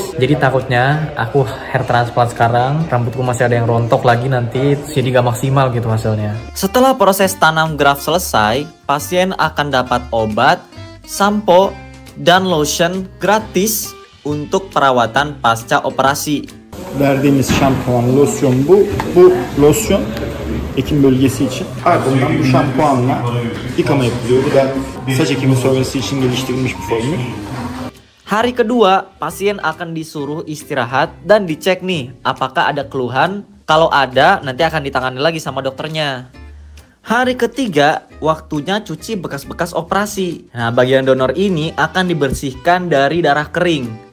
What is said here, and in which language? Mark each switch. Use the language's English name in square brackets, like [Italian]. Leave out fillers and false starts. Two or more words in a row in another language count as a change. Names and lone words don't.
[Indonesian] Jadi takutnya aku [English] hair transplant [Indonesian] sekarang, rambutku masih ada yang rontok lagi nanti, jadi gak maksimal gitu hasilnya. Setelah proses tanam graft selesai, pasien akan dapat obat, sampo, dan lotion gratis untuk perawatan pasca operasi. [Turkish] Verdiğimiz şampuan, losyon bu. Bu losyon ekim bölgesi için. Ardından bu şampuanla yıkama yapılıyor. Bu da saç ekimi sonrası için geliştirilmiş bir formül. [Indonesian] Hari kedua, pasien akan disuruh istirahat dan dicek nih apakah ada keluhan. Kalau ada, nanti akan ditangani lagi sama dokternya. Hari ketiga, waktunya cuci bekas-bekas operasi. Nah, bagian donor ini akan dibersihkan dari darah kering.